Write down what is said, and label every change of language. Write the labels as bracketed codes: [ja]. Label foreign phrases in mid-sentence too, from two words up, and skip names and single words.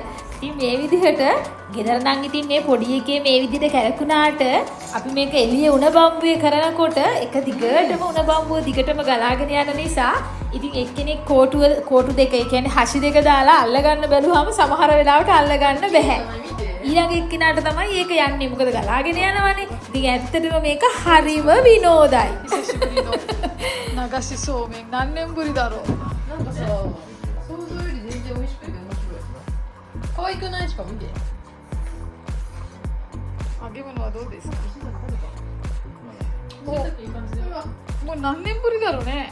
[si] ඉතින් මේ විදිහට ගෙදර නම් ඉතින් මේ පොඩි එකේ මේ විදිහට කැරකුණාට අපි මේක එළිය උණ බම්බුවේ කරනකොට එක දිගටම උණ බම්බුව දිගටම ගලාගෙන යන නිසා ඉතින් එක්කෙනෙක් කෝටු දෙක ඒ කියන්නේ හෂි දෙක දාලා අල්ල ගන්න බැලුවාම සමහර වෙලාවට අල්ල ගන්න බැහැ. ඊළඟ එක්කෙනාට තමයි ඒක යන්නේ. මොකද ගලාගෙන යනවනේ. ඉතින් ඇත්තටම මේක හරිම විනෝදයි. [ja] 流しそうめん何年ぶりだろう。なんかさ、想像より全然美味しくて面白い。可愛くないしか見て。揚げ物はどうですか。ももう何年ぶりだろうね。